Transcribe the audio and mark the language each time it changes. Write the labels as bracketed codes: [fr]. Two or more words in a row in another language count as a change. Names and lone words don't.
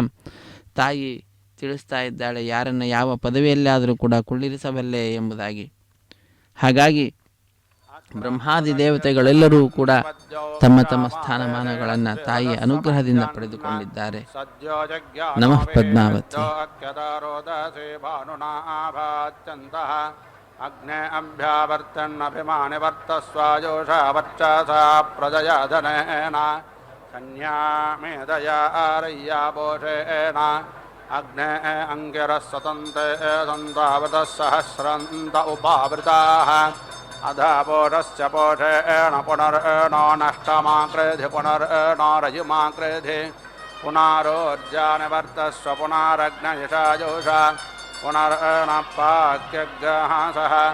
[kn] ತಾಯಿ ತಿಳಿಸ್ತಾ ಇದ್ದಾಳೆ, ಯಾರನ್ನು ಯಾವ ಪದವಿಯಲ್ಲಾದರೂ ಕೂಡ ಕುಳ್ಳಿರಿಸಬಲ್ಲೆ ಎಂಬುದಾಗಿ. ಹಾಗಾಗಿ ಬ್ರಹ್ಮಾದಿ ದೇವತೆಗಳೆಲ್ಲರೂ ಕೂಡ ತಮ್ಮ ತಮ್ಮ ಸ್ಥಾನಮಾನಗಳನ್ನು ತಾಯಿಯ ಅನುಗ್ರಹದಿಂದ ಪಡೆದುಕೊಂಡಿದ್ದಾರೆ. [sa] ನಮಃ ಪದ್ಮಾವತಿ. ಅಗ್ನೇ ಅಭ್ಯಾವರ್ತನ್ನಭಿಮಾನಿ ವರ್ತಸ್ವಾಜೋಷ ವರ್ಚಸಾ ಪ್ರಜಯ ಧನೇನ ಕನ್ಯಾ ಮೇಧಯ ಆರಯ್ಯಾಬೋಷೇಣ ಅಗ್ನೇ ಅಂಗಿರಃ ಸ್ವತಂತೆ ಸಂತಾವತಃ ಸಹಸ್ರಂತ ಉಪಾವೃತಾಃ ಅಧಾಪೋಷಶ್ಚ ಪೋಷೇಣ ಪುನರ್ನೋ ನಷ್ಟಮಾಕೃಧಿ ಪುನರ್ನೋ ರಜುಮಾಕೃಧಿ ಪುನರೋರ್ಜಾನಿವರ್ತಸ್ವ ಪುನರಗ್ನಯಶಾಜೋಷ ಪುನರ್ನಪಾಕ್ಯಗ್ರಹ ಸಹ